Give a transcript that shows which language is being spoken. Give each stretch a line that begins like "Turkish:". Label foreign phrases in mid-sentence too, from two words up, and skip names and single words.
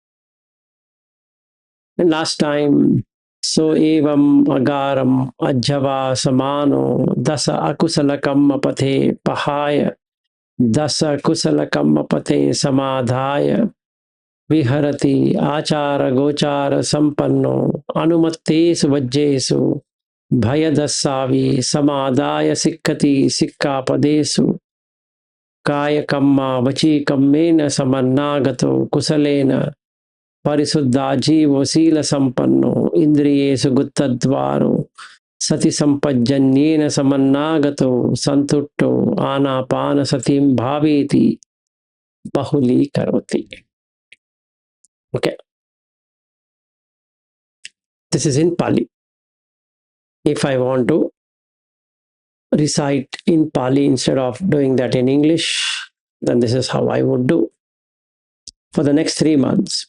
English: And last time, so
Pali: evam agaram ajjava samano dasa akusala kammapathe pahaya dasa kusala kammapathe samadhaya viharati achara gochara sampanno anumattesu vajjesu bhayadassavi samadhaya sikkati sikkapadesu kaya kamma vachi kammena samannagato kusalena Parisuddha jivo sila sampanno indriyesu guttadvaro sati sampajjanyena samannagato santutto anapanasatiಂ bhaveti bahuli karoti.
English: Okay, this is in Pali. If I want to recite in Pali instead of doing that in English, then this is how I would do for the next 3 months.